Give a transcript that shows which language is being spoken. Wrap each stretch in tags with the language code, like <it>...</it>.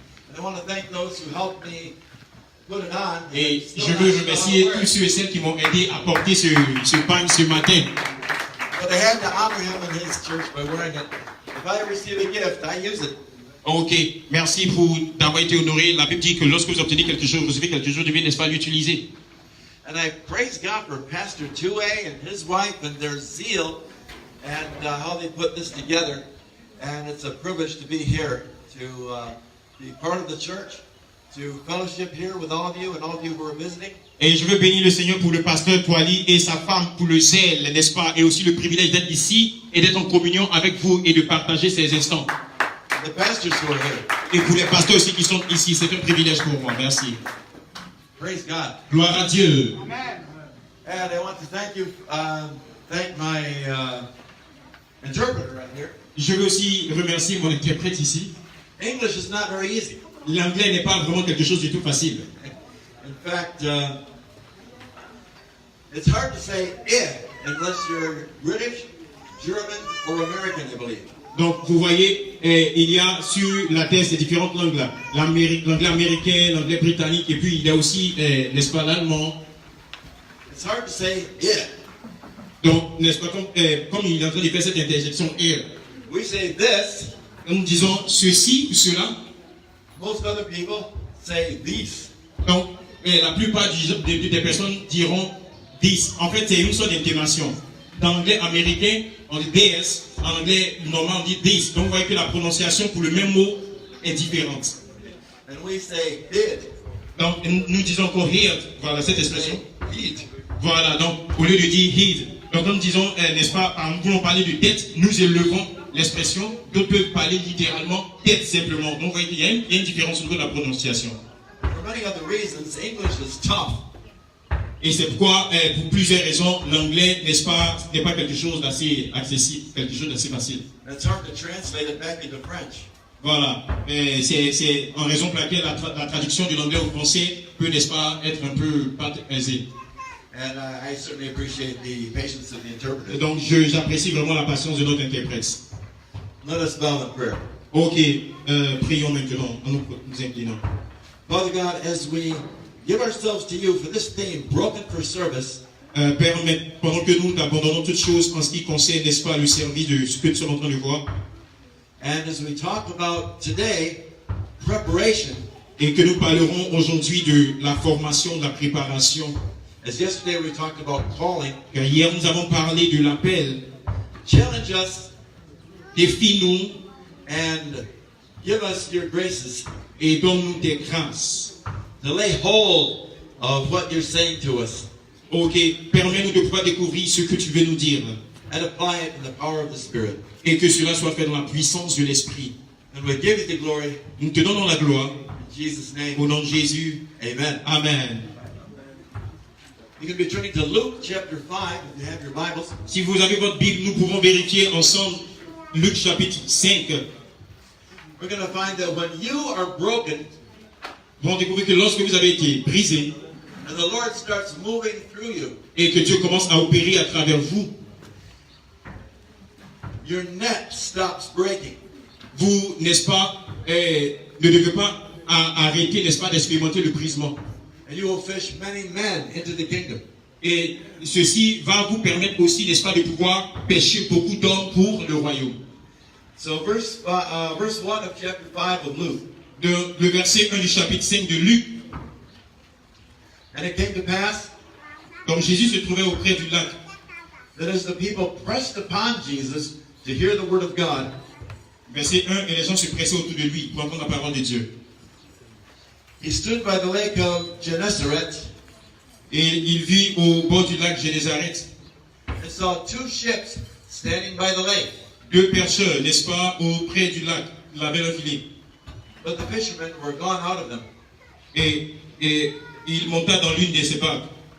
<en>And I want to thank those who helped me put it on.</en> <fr>Et je veux remercier tous ceux et celles qui m'ont aidé à porter ce pain ce matin.</fr> <en>But I had to honor him in his church by wearing it. If I receive a gift, I use it.</en> <fr>Ok, merci d'avoir été honoré. La Bible dit que lorsque vous obtenez quelque chose, vous recevez quelque chose, vous devez, n'est-ce pas, l'utiliser.</fr> <en>And I praise God for Pastor Tue and his wife and their zeal and how they put this together. And it's a privilege to be here, to be part of the church, to fellowship here with all of you and all of you who are visiting.</en> <fr>Et je veux bénir le Seigneur pour le pasteur Toali et sa femme pour le zèle, n'est-ce pas, et aussi le privilège d'être ici et d'être en communion avec vous et de partager ces instants.</fr> <en>The pastors who are here.</en> <fr>Et pour les pasteurs aussi qui sont ici, c'est un privilège pour moi. Merci.</fr> <en>Praise God.</en> <fr>Gloire à Dieu.</fr> <en>Amen. And I want to thank you, thank my interpreter right here.</en> <fr>Je veux aussi remercier mon interprète ici.</fr> <en>English is not very easy.</en> <fr>L'anglais n'est pas vraiment quelque chose de tout facile.</fr> <en>In fact, it's hard to say it unless you're British, German, or American, I believe.</en> <fr>Donc, vous voyez, il y a sur la terre ces différentes langues là. L'anglais américain, l'anglais britannique, et puis il y a aussi, n'est-ce pas, l'allemand.</fr> <en>It's hard to say it.</en> <fr>Donc, n'est-ce pas, comme il est en train de faire cette interjection</fr> <en>here, We say this.</en> <fr>nous disons ceci ou cela.</fr> <en>Most other people say these.</en> <fr>Donc, la plupart des personnes diront this. En fait, c'est une sorte d'intonation. Dans l'anglais américain, on dit this. En anglais normal, on dit this. Donc, vous voyez que la prononciation pour le même mot est différente.</fr> <en>And we say did.</en> <fr>Donc, nous disons encore heard. Voilà cette expression.</fr> <en>Heed.</en> <fr>Voilà, donc, au lieu de dire heed. Donc, nous disons, n'est-ce pas, nous voulons parler de tête, nous élevons l'expression. D'autres peuvent parler littéralement tête simplement. Donc, vous voyez qu'il y a une différence au niveau de la prononciation.</fr> <en>For many other reasons, English is tough.</en> <fr>Et c'est pourquoi, pour plusieurs raisons, l'anglais, n'est-ce pas, n'est pas quelque chose d'assez accessible, quelque chose d'assez facile.</fr> <en>It's hard to translate it back into French.</en> <fr>Voilà. C'est en raison pour laquelle la traduction de l'anglais au français peut, n'est-ce pas, être un peu pas aisée.</fr> <en>And I certainly appreciate the patience of the interpreter.</en> <fr>Donc, j'apprécie vraiment la patience de notre interprète.</fr> <en>Let us bow in prayer.</en> <fr>Ok, prions maintenant en nous inclinant.</fr> <en>Father God, as we give ourselves to you for this theme, broken for service,</en> <fr>Père, pendant que nous abandonnons toutes choses en ce qui concerne, n'est-ce pas, le service de ce que nous sommes en train de voir,</fr> <en>and as we talk about today, preparation,</en> <fr>et que nous parlerons aujourd'hui de la formation, de la préparation.</fr> <en>as yesterday we talked about calling,</en> <fr>Car hier nous avons parlé de l'appel,</fr> <en>challenge us</en> <fr>défie-nous</fr> <en>and give us your graces</en> <fr>et donne-nous tes grâces.</fr> <en>to lay hold of what you're saying to us</en> <fr>Ok, permets-nous de pouvoir découvrir ce que tu veux nous dire</fr> <en>and apply it in the power of the Spirit.</en> <fr>et que cela soit fait dans la puissance de l'Esprit.</fr> <en>And we give you the glory</en> <fr>Nous te donnons la gloire</fr> <en>in Jesus' name.</en> <fr>au nom de Jésus.</fr> <en>Amen.</en> <fr>Amen.</fr> <en>You can be turning to Luke chapter 5 if you have your Bibles.</en> <fr>Si vous avez votre Bible, nous pouvons vérifier ensemble Luc chapitre 5.</fr> <en>We're going to find that when you are broken</en> <fr>Nous allons découvrir que lorsque vous avez été brisé</fr> <en>and the Lord starts moving through you,</en> <fr>et que Dieu commence à opérer à travers vous,</fr> <en>your net stops breaking.</en> <fr>vous, n'est-ce pas, ne devez pas arrêter, n'est-ce pas, d'expérimenter le brisement.</fr> <en>And you will fish many men into the kingdom.</en> <fr>Et ceci va vous permettre aussi, n'est-ce pas, de pouvoir pêcher beaucoup d'hommes pour le royaume.</fr> <en>So verse 1 of chapter 5 of Luke.</en> <fr>Le verset 1 du chapitre 5 de Luc,</fr> <en>And it came to pass</en> <fr>comme Jésus se trouvait auprès du lac,</fr> <en>that as the people pressed upon Jesus to hear the word of God,</en> <fr>verset 1, et les gens se pressaient autour de lui pour entendre la parole de Dieu.</fr> <en>he stood by the lake of Gennesaret</en> <fr>Et il vit au bord du lac Génézareth</fr> <en>and saw two ships standing by the lake.</en> <fr>deux pêcheurs, n'est-ce pas, auprès du lac, ils avaient un filet.</fr> <en>But the fishermen were gone out of them</en> <fr>Et il monta dans l'une de ces barques,</fr>